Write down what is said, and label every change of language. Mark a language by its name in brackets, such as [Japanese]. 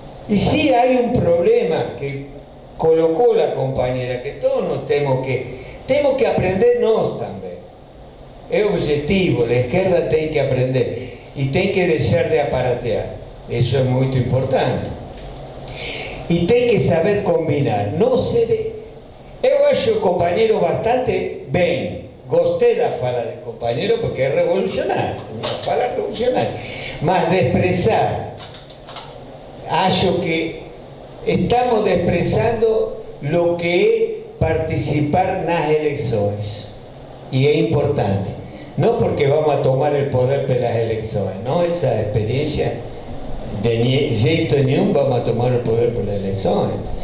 [Spanish] Y sí hay un problema que colocó la compañera, que todos nos tenemos que aprendernos también. Es objetivo, la izquierda tiene que aprender y tiene que dejar de aparatear. Eso es muy importante. Y tiene que saber combinar. No se ve. [Portuguese] Eu acho o compañero bastante bem. Gostei da fala [Spanish] del compañero porque es revolucionario. Una fala revolucionaria. Mas de expresar, [Portuguese] acho que [Spanish] estamos expresando lo que es participar nas elecciones. Y es importante. No porque vamos a tomar el poder para las elecciones, no, esa experiencia [Portuguese] de jeito nenhum [Spanish] vamos a tomar el poder por las elecciones.